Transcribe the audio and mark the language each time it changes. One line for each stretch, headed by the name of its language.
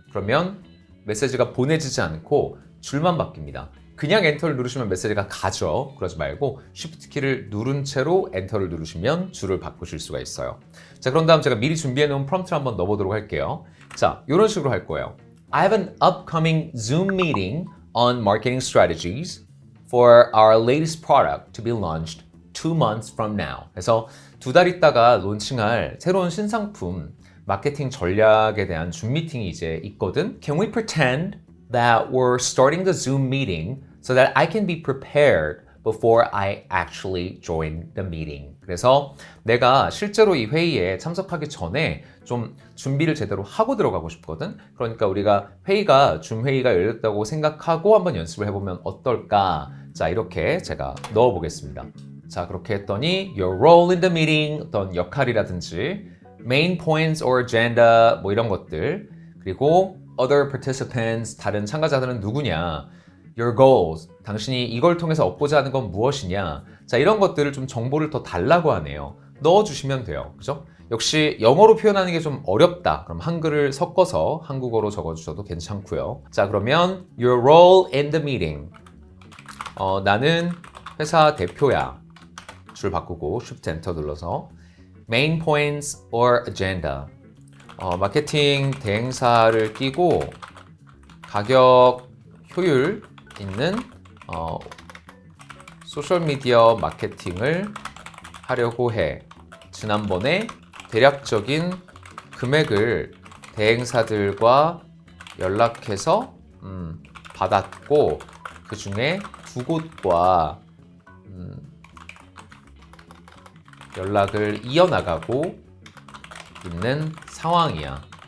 Korean: 그러면 메시지가 보내지지 않고 줄만 바뀝니다. 그냥 엔터를 누르시면 메시지가 가죠. 그러지 말고 Shift 키를 누른 채로 엔터를 누르시면 줄을 바꾸실 수가 있어요. 자, 그런 다음 제가 미리 준비해 놓은 프롬프트를 한번 넣어보도록 할게요. 자, 이런 식으로 할 거예요.
English: I have an upcoming Zoom meeting on marketing strategies for our latest product to be launched 2 months from now.
Korean: 그래서 2달 있다가 론칭할 새로운 신상품 마케팅 전략에 대한 줌 미팅이 이제 있거든.
English: Can we pretend that we're starting the Zoom meeting so that I can be prepared before I actually join the meeting.
Korean: 그래서 내가 실제로 이 회의에 참석하기 전에 좀 준비를 제대로 하고 들어가고 싶거든. 그러니까 우리가 줌 회의가 열렸다고 생각하고 한번 연습을 해보면 어떨까? 자, 이렇게 제가 넣어보겠습니다. 자, 그렇게 했더니
English: your role in the meeting,
Korean: 어떤 역할이라든지
English: main points or agenda
Korean: 뭐 이런 것들, 그리고
English: other participants,
Korean: 다른 참가자들은 누구냐,
English: your goals,
Korean: 당신이 이걸 통해서 얻고자 하는 건 무엇이냐, 자 이런 것들을 좀 정보를 더 달라고 하네요. 넣어주시면 돼요. 그죠? 역시 영어로 표현하는 게 좀 어렵다. 그럼 한글을 섞어서 한국어로 적어주셔도 괜찮고요. 자, 그러면
English: your role in the meeting.
Korean: 나는 회사 대표야. 줄 바꾸고
English: Shift Enter
Korean: 눌러서
English: main points or agenda.
Korean: 마케팅 대행사를 끼고 가격 효율 있는 소셜미디어 마케팅을 하려고 해. 지난번에 대략적인 금액을 대행사들과 연락해서 받았고 그 중에 2곳과 연락을 이어나가고 있는 상황이야.